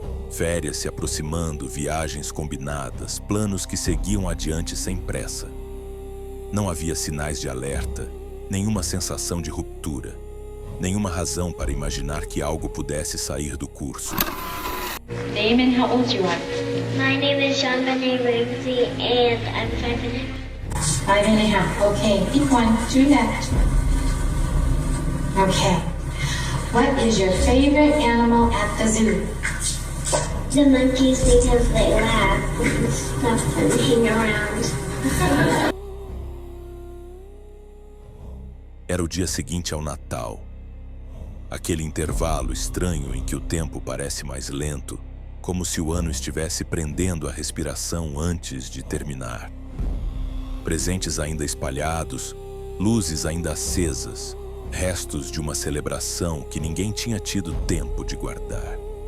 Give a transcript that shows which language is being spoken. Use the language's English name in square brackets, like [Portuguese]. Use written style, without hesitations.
[Portuguese] Férias se aproximando, viagens combinadas, planos que seguiam adiante sem pressa. Não havia sinais de alerta, nenhuma sensação de ruptura, nenhuma razão para imaginar que algo pudesse sair do curso. [English] Damon, how old you are? My name is Sean Benet Ramsey and I'm 5 1/2. 5 1/2. Okay, keep going. Do that. Okay. What is your favorite animal at the zoo? The monkeys because they laugh and stuff and hang around. [Portuguese] Era o dia seguinte ao Natal. Aquele intervalo estranho em que o tempo parece mais lento, como se o ano estivesse prendendo a respiração antes de terminar. Presentes ainda espalhados, luzes ainda acesas, restos de uma celebração que ninguém tinha tido tempo de guardar.